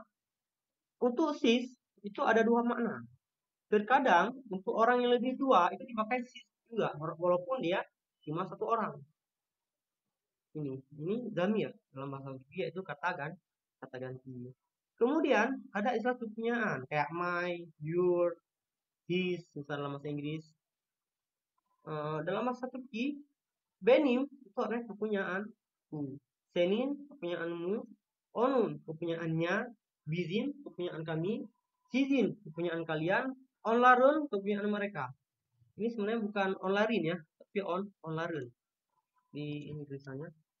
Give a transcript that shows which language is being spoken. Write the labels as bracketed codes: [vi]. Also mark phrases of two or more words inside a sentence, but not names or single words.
[id] Untuk sis itu ada 2 makna. Terkadang untuk orang yang lebih tua itu dipakai sis juga, walaupun dia cuma 1 orang. Ini zamir dalam bahasa Turki itu kata ganti. Kemudian ada istilah kepunyaan kayak [en] my, your, his, [id] misalnya dalam bahasa Inggris. Dalam bahasa Turki, benim itu artinya kepunyaanku, senin kepunyaanmu, onun kepunyaannya, bizim kepunyaan kami, sizin kepunyaan kalian, onların kepunyaan mereka. Ini sebenarnya bukan onlarin ya, tapi onların di ini tulisannya.